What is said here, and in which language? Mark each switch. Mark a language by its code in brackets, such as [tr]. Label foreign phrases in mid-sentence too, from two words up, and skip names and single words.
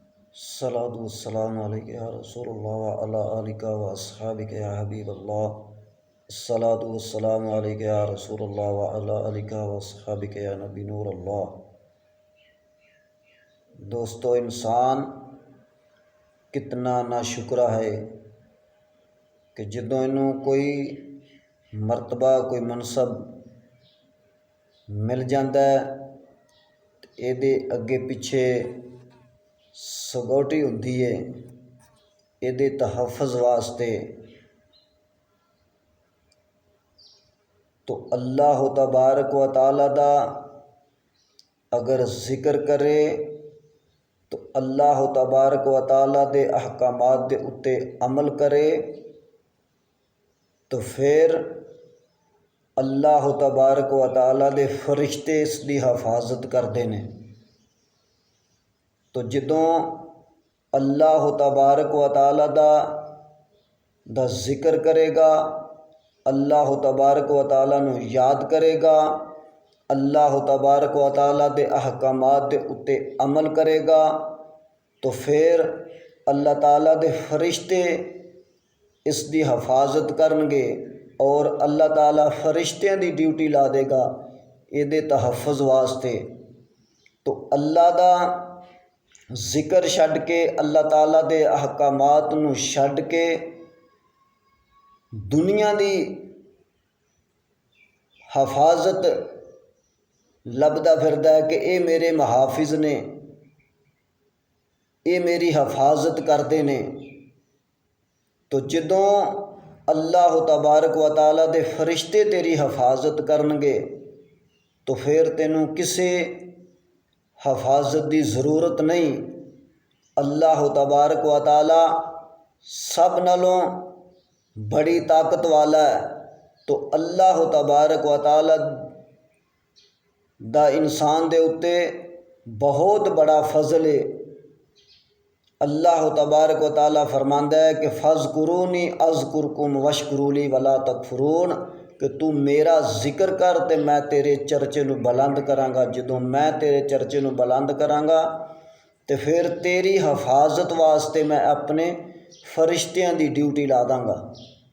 [ar] الصلاة والسلام عليك يا رسول الله وعلى آلك وأصحابك يا حبيب الله. الصلاة والسلام عليك يا رسول الله وعلى آلك وأصحابك يا نبي نور الله. [pa] دوستو، انسان کتنا ناشکرا ہے کہ جدوں اینہوں کوئی مرتبہ کوئی منصب مل جاتا ہے تو ایہہ اگے پچھے سیکیورٹی ہوندی ہے ایہہ تحفظ واسطے. तो [ar] الله تبارك وتعالى [pa] دا اگر ذکر کرے تو [ar] الله تبارك وتعالى [pa] دے احکامات دے اتے عمل کرے تو فیر [ar] الله تبارك وتعالى [pa] دے فرشتے اس کی حفاظت کرتے ہیں. تو جدوں [ar] الله تبارك وتعالى [pa] دا ذکر کرے گا, [ar] الله تبارك وتعالى [pa] نوں یاد کرے گا, [ar] الله تبارك وتعالى [pa] دے احکامات دے اتے عمل کرے گا تو فیر اللہ تعالیٰ دے فرشتے اس کی حفاظت کرن گے اور اللہ تعالیٰ فرشتیاں دی ڈیوٹی لا دے گا ایہہ تحفظ واسطے. تو اللہ دا ذکر چھڈ کے اللہ تعالیٰ دے احکامات نوں چھڈ کے دنیا دی حفاظت لبھدا پھردا ہے کہ ایہہ میرے محافظ نے، ایہہ میری حفاظت کرتے نے. تو جدوں [ar] الله تبارك وتعالى [pa] دے فرشتے تیری حفاظت کرن گے تو فیر تینوں کسی حفاظت کی ضرورت نہیں. [ar] الله تبارك وتعالى [pa] سب نالوں بڑی طاقت والا ہے. तो [ar] الله تبارك وتعالى [pa] دا انسان دے اتے بہت بڑا فضل ہے. [ar] الله تبارك وتعالى [pa] فرماندا ہے کہ [ar] فاذكروني أذكركم واشكروا لي ولا تكفرون, [pa] کہ تو میرا ذکر کر تو میں تیرے چرچے نوں بلند کرانگا. جدوں میں تیرے چرچے نوں بلند کرانگا تو فیر تیری حفاظت واسطے میں اپنے فرشتیاں دی ڈیوٹی لا دانگا.